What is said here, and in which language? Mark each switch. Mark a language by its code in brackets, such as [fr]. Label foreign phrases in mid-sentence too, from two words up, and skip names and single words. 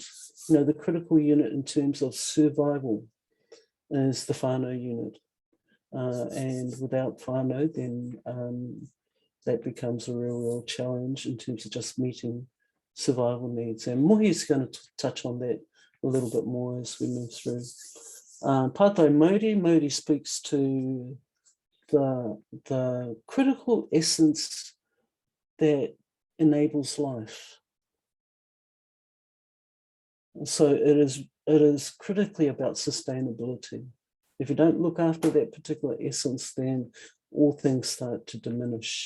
[en] The critical unit in terms of survival is the whānau unit. And without whānau, then that becomes a real challenge in terms of just meeting survival needs. And Mohi's going to touch on that a little bit more as we move through. [mi] Pātai Māori. [en] Māori speaks to the critical essence that enables life. So it is critically about sustainability. If you don't look after that particular essence, then all things start to diminish.